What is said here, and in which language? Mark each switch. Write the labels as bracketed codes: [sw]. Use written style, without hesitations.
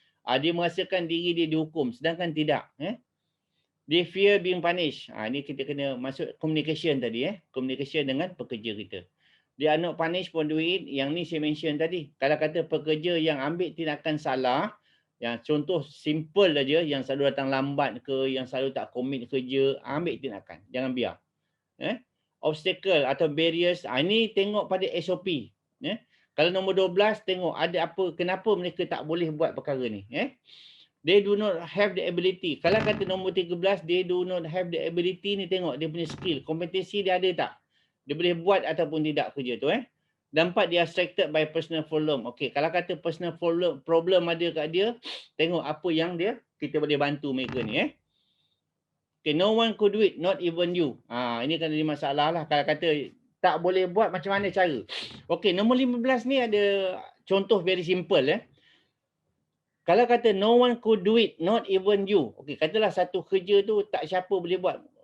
[ms] Dia merasakan diri dia dihukum sedangkan tidak. [en] They fear being punished. [ms] Ini kita kena masuk communication tadi. [en] Communication [ms] dengan pekerja kita. [en] They are not punished for doing it. [ms] Yang ni saya mention tadi. Kalau kata pekerja yang ambil tindakan salah, yang contoh simple aja, yang selalu datang lambat ke, yang selalu tak komit kerja, ambil tindakan. Jangan biar. Obstacle atau barriers, ini tengok pada SOP. Kalau nombor 12, tengok ada apa, kenapa mereka tak boleh buat perkara ni. [en] They do not have the ability. [ms] Kalau kata nombor 13, [en] they do not have the ability [ms] ni, tengok dia punya skill, kompetensi dia ada tak? Dia boleh buat ataupun tidak kerja tu. Dan 4, dia [en] distracted by personal problem. [ms] Okey, kalau kata personal problem ada kat dia, tengok apa yang kita boleh bantu mereka ni. [en] Okay, no one could do it, not even you. [ms] Ini kan ada masalah lah. Kalau kata tak boleh buat, macam mana cara? Okey, nombor 15 ni ada contoh [en] very simple. [ms] Kalau kata [en] no one could do it, not even you. [ms] Okey, katalah satu kerja tu tak siapa boleh buat.